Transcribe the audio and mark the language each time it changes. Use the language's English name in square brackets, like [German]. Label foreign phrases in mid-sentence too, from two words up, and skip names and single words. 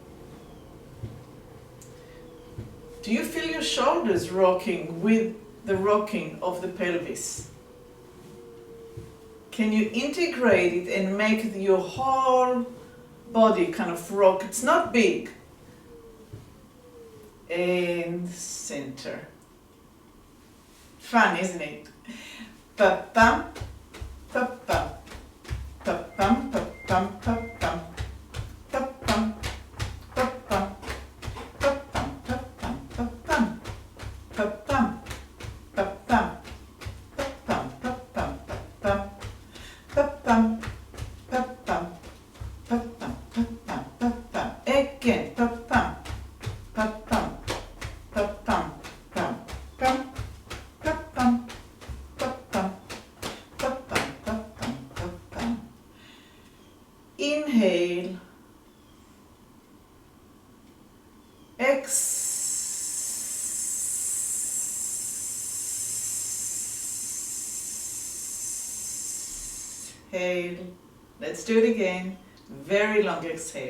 [English] Do you feel your shoulders rocking with the rocking of the pelvis? Can you integrate it and make your whole body kind of rock? It's not big. And center. Fun, isn't it? Pa-pam, pa-pam, pa-pam, pa-pam, pa-pam, pa-pam, pa-pam, pa-pam, pa-pam, pa-pam, pa-pam, pa-pam, pa-pam, pa-pam, pa-pam. Pa-pam, pa-pam, pa-pam, pa-pam, pa-pam. Again, pa-pam, pa-pam, pa-pam, pam, pam, pa-pam, pa-pam, pa-pam, pa-pam, pa-pam. Inhale. Exhale. Let's do it again. Very long exhale.